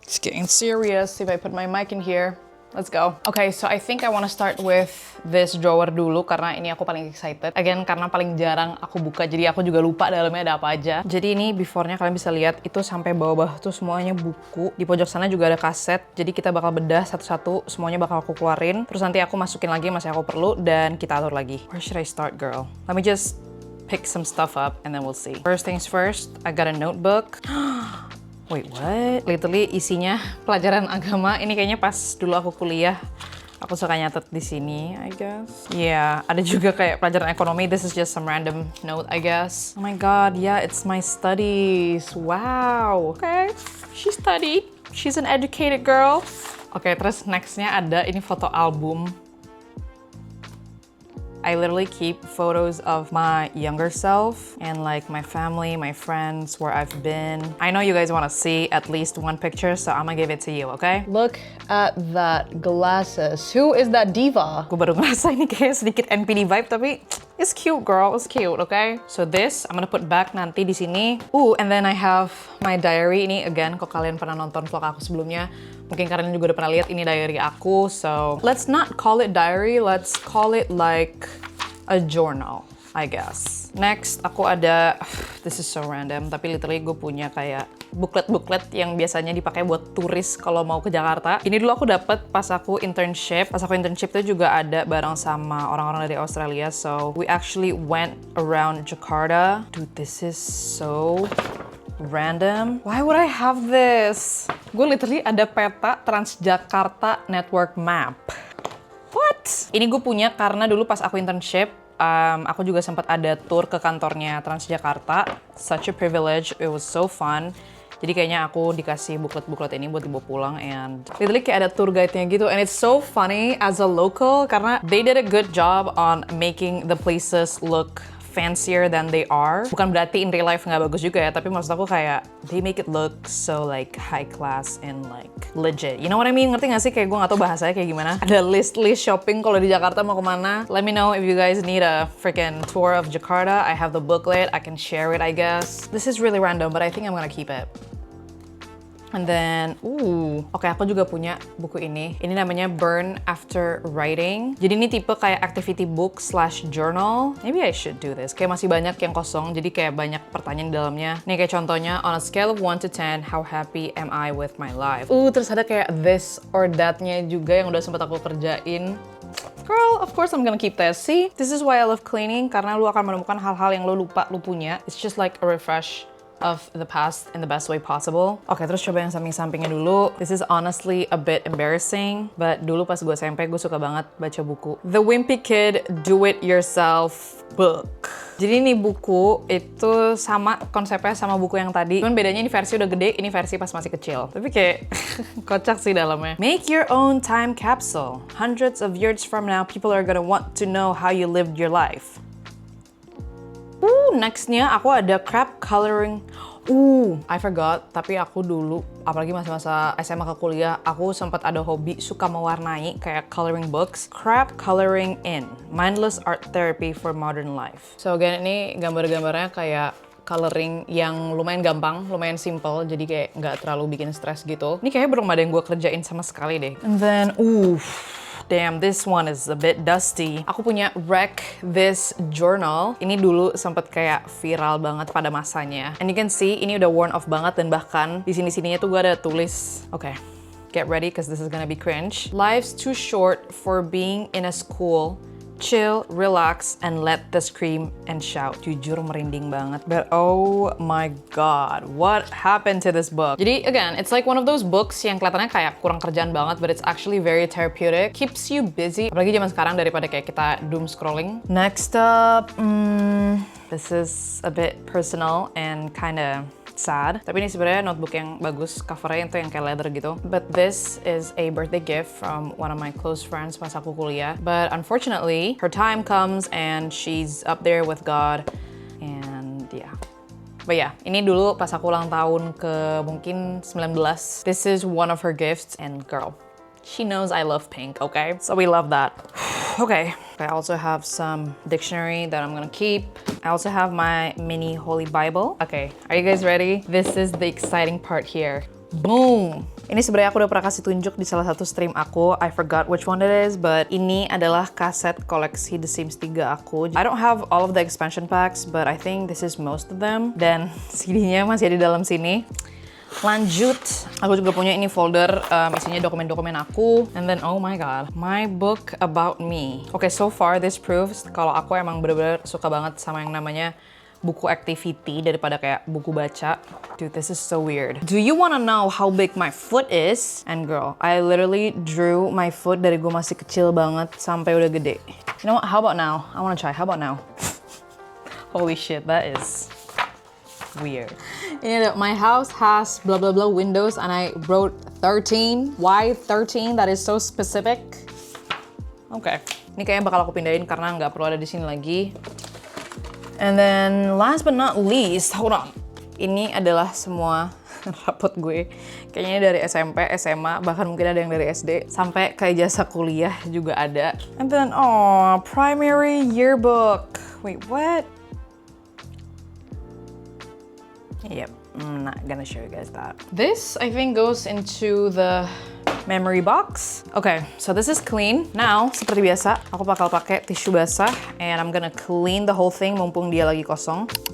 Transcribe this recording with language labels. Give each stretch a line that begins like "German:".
English: It's getting serious if I put my mic in here. Let's go. Okay, so I think I want to start with this drawer
Indonesian: dulu karena ini aku paling excited. Again, karena paling jarang aku buka, jadi aku juga lupa dalamnya ada apa aja. Jadi ini before-nya kalian bisa lihat itu sampai bawah-bawah tuh semuanya buku. Di pojok sana juga ada kaset. Jadi kita bakal bedah satu-satu, semuanya bakal aku keluarin. Terus nanti aku masukin lagi masih aku perlu dan kita atur lagi.
English: Where should I start, girl? Let me just pick some stuff up and then we'll see. First things first, I got a notebook. Wait, what? Literally
Indonesian: isinya pelajaran agama. Ini kayaknya pas dulu aku kuliah, aku suka nyatet di sini,
English: I guess.
Indonesian: Yeah, ada juga kayak pelajaran ekonomi.
English: This is just some random note, I guess. Oh my god, yeah, it's my studies. Wow. Okay, she studied. She's an educated girl.
Indonesian: Okay, terus nextnya ada ini foto album.
English: I literally keep photos of my younger self and like my family, my friends, where I've been. I know you guys want to see at least one picture, so I'm gonna give it to you, okay? Look at that glasses. Who is that diva?
Indonesian: Gue baru ngerasa ini kayak sedikit NPD vibe, tapi
English: it's cute, girl. It's cute, okay? So this, I'm gonna put back
Indonesian: nanti di sini.
English: And then I have my diary.
Indonesian: Ini again, kalau kalian pernah nonton vlog aku sebelumnya, mungkin kalian juga udah pernah lihat ini diary aku.
English: So let's not call it diary, let's call it like a journal, I guess.
Indonesian: Next, aku ada,
English: this is so random,
Indonesian: tapi literally gue punya kayak booklet yang biasanya dipakai buat turis kalau mau ke Jakarta. Ini dulu aku dapet pas aku internship. Pas aku internship itu juga ada bareng sama orang-orang dari Australia.
English: So we actually went around Jakarta. Dude, this is so random. Why would I have this?
Indonesian: Gue literally ada peta
English: Transjakarta Network Map. What?
Indonesian: Ini gue punya karena dulu pas aku internship, aku juga sempat ada tour ke kantornya Transjakarta.
English: Such a privilege, it was so fun.
Indonesian: Jadi kayaknya aku dikasih buklet-buklet ini buat dibawa pulang and literally kayak ada tour guide-nya gitu.
English: And it's so funny as a local karena they did a good job on making the places look fancier than they are.
Indonesian: Bukan berarti
English: in real life
Indonesian: nggak bagus juga ya, tapi maksud aku kayak
English: they make it look so like high class and like legit. You know what I mean?
Indonesian: Ngerti nggak sih? Kayak gue nggak tahu bahasanya kayak gimana. Ada list shopping kalau di Jakarta mau kemana.
English: Let me know if you guys need a freaking tour of Jakarta. I have the booklet. I can share it, I guess. This is really random, but I think I'm gonna keep it. And then,
Indonesian: oke, aku juga punya buku ini. Ini namanya Burn After Writing. Jadi ini tipe kayak activity book / journal.
English: Maybe I should do this.
Indonesian: Kayak masih banyak yang kosong, jadi kayak banyak pertanyaan di dalamnya. Nih kayak contohnya,
English: on a scale of 1 to 10, how happy am I with my life?
Indonesian: Terus ada kayak this or that-nya juga yang udah sempat aku kerjain.
English: Girl, of course I'm gonna keep this. See, this is why I love cleaning,
Indonesian: karena lu akan menemukan hal-hal yang lu lupa lu punya.
English: It's just like a refresh of the past in the best way possible.
Indonesian: Oke, terus coba yang samping-sampingnya dulu.
English: This is honestly a bit embarrassing, but
Indonesian: dulu pas gue SMP, gue suka banget baca buku.
English: The Wimpy Kid Do-It-Yourself Book.
Indonesian: Jadi ini buku itu sama konsepnya sama buku yang tadi. Cuman bedanya ini versi udah gede, ini versi pas masih kecil. Tapi kayak kocak sih dalamnya.
English: Make your own time capsule. Hundreds of years from now, people are gonna want to know how you lived your life.
Indonesian: Nextnya aku ada crap coloring.
English: I forgot,
Indonesian: tapi aku dulu, apalagi masa-masa SMA ke kuliah, aku sempat ada hobi suka mewarnai kayak coloring books.
English: Crap coloring in, mindless art therapy for modern life.
Indonesian: So again, ini gambar-gambarnya kayak coloring yang lumayan gampang, lumayan simple, jadi kayak nggak terlalu bikin stres gitu. Ini kayaknya belum ada yang gue kerjain sama sekali deh.
English: And then, damn, this one is a bit dusty.
Indonesian: Aku punya Wreck This Journal. Ini dulu sempet kayak viral banget pada masanya.
English: And you can see,
Indonesian: ini udah worn off banget dan bahkan di sini-sininya tuh gue ada tulis.
English: Okay, get ready because this is gonna be cringe. Life's too short for being in a school. Chill, relax, and let the scream and shout.
Indonesian: Jujur merinding banget.
English: But oh my god, what happened to this book? Jadi again, it's like one of those books
Indonesian: yang kelihatannya kayak kurang kerjaan banget,
English: but it's actually very therapeutic. Keeps you busy.
Indonesian: Apalagi zaman sekarang daripada kayak kita doom scrolling.
English: Next up, this is a bit personal and kinda sad.
Indonesian: Tapi ini sebenarnya notebook yang bagus, covernya itu yang kayak leather gitu.
English: But this is a birthday gift from one of my close friends
Indonesian: pas aku kuliah.
English: But unfortunately, her time comes and she's up there with God. And yeah. But yeah,
Indonesian: ini dulu pas aku ulang tahun ke mungkin 19.
English: This is one of her gifts and girl, she knows I love pink, okay? So we love that. Okay. I also have some dictionary that I'm gonna keep. I also have my mini Holy Bible. Okay, are you guys ready? This is the exciting part here. Boom!
Indonesian: Ini sebenarnya aku udah pernah kasih tunjuk di salah satu stream aku.
English: I forgot which one it is, but
Indonesian: ini adalah kaset koleksi The Sims 3 aku.
English: I don't have all of the expansion packs, but I think this is most of them.
Indonesian: Dan CD-nya masih ada di dalam sini. Lanjut, aku juga punya ini folder isinya dokumen-dokumen aku.
English: And then, oh my god, my book about me. Okay, so far this proves
Indonesian: kalau aku emang bener-bener suka banget sama yang namanya buku activity daripada kayak buku baca.
English: Dude, this is so weird. Do you wanna know how big my foot is? And girl, I literally drew my foot
Indonesian: dari gue masih kecil banget sampai udah gede.
English: You know what, how about now? I wanna try, how about now? Holy shit, that is weird.
Indonesian: Ini ada,
English: my house has blah blah blah windows and I wrote 13. Why 13? That is so specific. Okay.
Indonesian: Ini kayaknya bakal aku pindahin karena nggak perlu ada di sini lagi.
English: And then last but not least, hold on.
Indonesian: Ini adalah semua rapot gue. Kayaknya dari SMP, SMA, bahkan mungkin ada yang dari SD. Sampai ke ijazah kuliah juga ada.
English: And then, primary yearbook. Wait, what? Yep, I'm not gonna show you guys that. This, I think, goes into the memory box. Okay, so this is clean. Now,
Indonesian: seperti biasa, aku bakal pakai tisu basah
English: and I'm gonna clean the whole thing
Indonesian: mumpung dia lagi kosong.